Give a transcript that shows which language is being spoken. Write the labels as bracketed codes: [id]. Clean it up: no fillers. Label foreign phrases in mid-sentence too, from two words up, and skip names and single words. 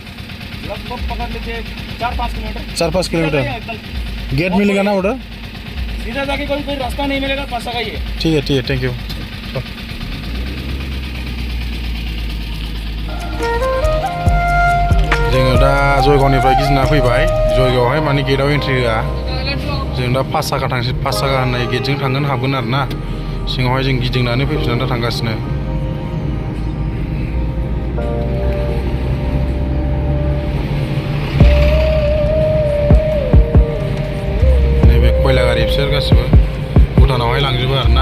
[hi] लगभग पकड़ लीजिए 4-5 किलोमीटर। 4-5 किलोमीटर। गेट मिलेगा ना उधर? सीधा जाके कोई रास्ता नहीं मिलेगा, 5 जगह ही है। ठीक है [en] thank you. [brx] जोङो दा जयगावनिफ्राय गिदिंना फैबाय। जयगावहाय माने गेटआव एन्ट्रि होआ। जों दा 5 जगह थांसै, 5 जगह होननाय गेटजों थांगोन हाबगोन आरोना। सिङावहाय जों गिदिंनानै फैफिननानै दा थांगासिनो। खयला गारि बिसोर गासिबो भुटानावहाय लांजोबो आरोना।